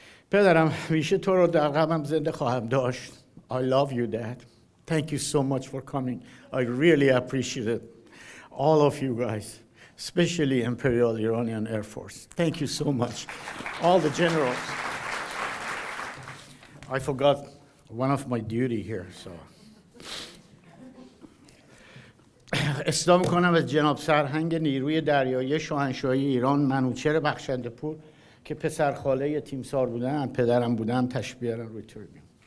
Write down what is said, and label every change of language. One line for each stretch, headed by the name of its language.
Persian: پدرم همیشه تو رو در قلبم زنده خواهم داشت.
English: I love you, Dad. Thank you so much for coming. I really appreciate it. All of you guys, especially Imperial Iranian Air Force. Thank you so much. All the generals. I forgot one of my duty here, so.
Persian: اصلاح میکنم از جناب سرهنگ نیروی دریایی شاهنشاهی ایران منوچهر بخشنده پور که پسرخاله تیمسار بودن، پدرم بودن، تشریف بیارن روی تریبیون.